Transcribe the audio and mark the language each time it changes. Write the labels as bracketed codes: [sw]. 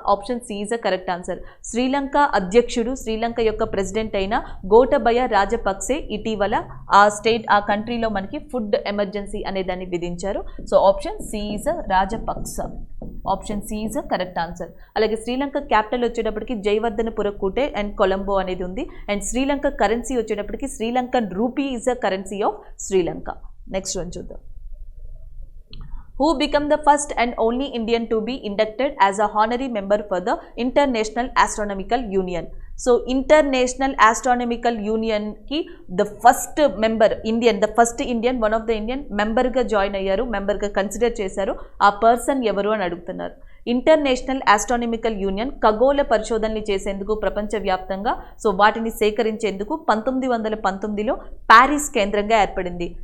[en] Option C is a correct answer. [te] Sri Lanka అధ్యక్షుడు, శ్రీలంక యొక్క president అయిన గోటబయ రాజపక్సే ఇటీవల ఆ కంట్రీలో మనకి ఫుడ్ ఎమర్జెన్సీ అనే దాన్ని విధించారు. [en] So option C is a Rajapaksa. Option C is a correct answer. [te] అలాగే శ్రీలంక క్యాపిటల్ వచ్చేటప్పటికి జయవర్ధనపుర కూటే అండ్ కొలంబో అనేది ఉంది. [en] and Sri Lanka currency [te] వచ్చేటప్పటికి [en] Sri Lankan rupee is a currency of Sri Lanka. [te] Next one చూద్దాం. [en] Who became the first and only Indian to be inducted as a honorary member for the International Astronomical Union. [te] So international astronomical యూనియన్కి first Indian one of the Indian మెంబర్గా join అయ్యారు, మెంబర్గా consider చేశారు. ఆ person ఎవరు అని అడుగుతున్నారు. International astronomical union ఖగోళ పరిశోధనలు చేసేందుకు ప్రపంచవ్యాప్తంగా సో వాటిని సేకరించేందుకు 1919లో ప్యారిస్ కేంద్రంగా ఏర్పడింది.